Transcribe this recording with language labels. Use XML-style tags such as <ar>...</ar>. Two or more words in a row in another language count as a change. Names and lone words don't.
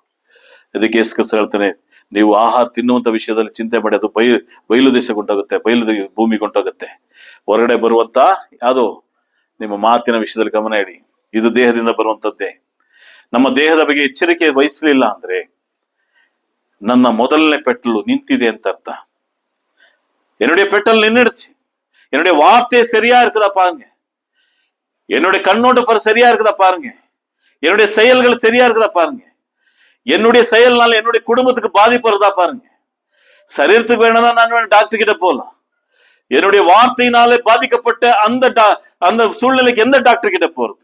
<kn>ಅದಕ್ಕೆ ಯೇಸು ಕ್ರಿಸ್ತ ಹೇಳ್ತಾನೆ, ನೀವು ಆಹಾರ ತಿನ್ನುವಂತ ವಿಷಯದಲ್ಲಿ ಚಿಂತೆ ಮಾಡಿ, ಅದು ಬಯಲು ದೇಶಗೊಂಡೋಗುತ್ತೆ, ಭೂಮಿಗೊಂಡೋಗುತ್ತೆ. ಹೊರಗಡೆ ಬರುವಂತ ಯಾವುದು ನಿಮ್ಮ ಮಾತಿನ ವಿಷಯದಲ್ಲಿ ಗಮನ ಇಡಿ. ಇದು ದೇಹದಿಂದ ಬರುವಂತದ್ದೇ. ನಮ್ಮ ದೇಹದ ಬಗ್ಗೆ ಎಚ್ಚರಿಕೆ ವಹಿಸಲಿಲ್ಲ ಅಂದ್ರೆ ನನ್ನ ಮೊದಲನೇ ಪೆಟ್ಟಲು ನಿಂತಿದೆ ಅಂತ ಅರ್ಥ.</kn> <ta>என்னுடைய பெட்டல் நின்றுடுச்சு, என்னுடைய வார்த்தை சரியா இருக்குதா பாருங்க, என்னுடைய கண்ணோட்டம் சரியா இருக்குதா பாருங்க, என்னுடைய செயல்கள் சரியா இருக்குதா பாருங்க, என்னுடைய செயல்னால என்னுடைய குடும்பத்துக்கு பாதிப்பு வருதா பாருங்க. சரீரத்துக்கு வேணும்னா நான் டாக்டர் கிட்ட போகலாம். என்னுடைய வார்த்தையினாலே பாதிக்கப்பட்ட அந்த சூழ்நிலைக்கு எந்த டாக்டர் கிட்ட போறது?</ta>